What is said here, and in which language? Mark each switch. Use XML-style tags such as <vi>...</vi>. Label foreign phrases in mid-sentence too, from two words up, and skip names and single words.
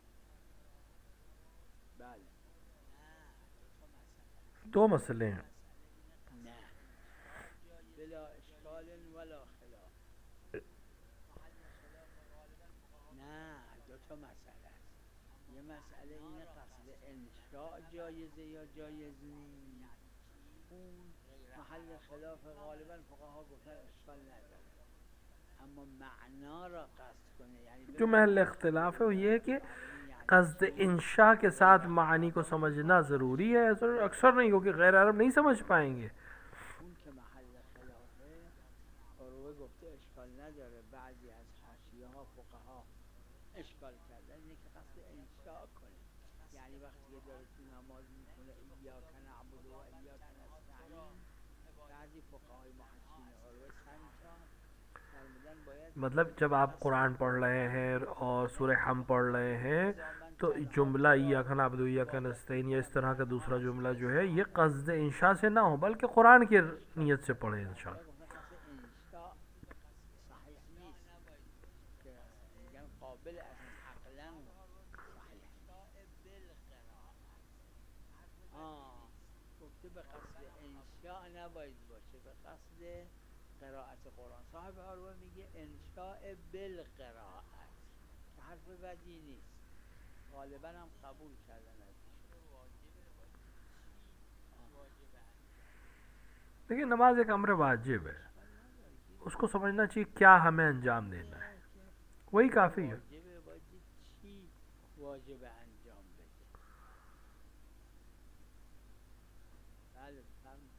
<fa>بله</fa> <hi>दो मसले हैं।</hi> <ar>نه بلا اشکال ولا خلاف.</ar> <fa>نه دو تا مسئله است. یه مسئله اینه قصد انشاء جایزه یا جایز نیست، اون محل خلاف غالبا فقها گفتن اشکال نداره. اما معنا را قصد کنه یعنی</fa> <hi>जो महल इख्तिलाफ है वो ये है कि قصد इंशा के साथ मानी को समझना ज़रूरी है, अक्सर नहीं, क्योंकि गैर अरब नहीं समझ पाएंगे।</hi> <fa>اون که محل خلافه عروه گفته اشکال نداره. بعضی از حاشیه ها فقها اشکال کردن اینه که قصد انشاء کنه، یعنی وقتی که داره تو نماز میکنه</fa> <ar>ایاک نعبد و ایاک نستعین،</ar> <fa>بعضی فقهای محشین عروه سنجا فرمودن باید</fa> <hi>मतलब जब आप कुरान पढ़ रहे हैं और सूरह हम पढ़ रहे हैं तो जुमला</hi> <ar>إياك نعبد وإياك نستعين</ar> <hi>या इस तरह का दूसरा जुमला जो है ये क़स्द इंशा से ना हो, बल्कि कुरान की नीयत से पढ़े इंशाअल्लाह।</hi> <fa>انشاء صحیح نیست که میگن قابل از عقلا صحیح. گفته به قصد انشاء نباید باشه، به قصد قرائت قرآن. صاحب عروه میگه انشاء بالقرائت که حرف بدی نیست، غالبا هم قبول کردن ازش.</fa> <hi>देखिए नमाज एक अम्र वाजिब है, उसको समझना चाहिए क्या हमें अंजाम देना है, वही काफ़ी है।</hi> <fa>واجبه باید چی واجب انجام بده. بله بفرمایید.</fa>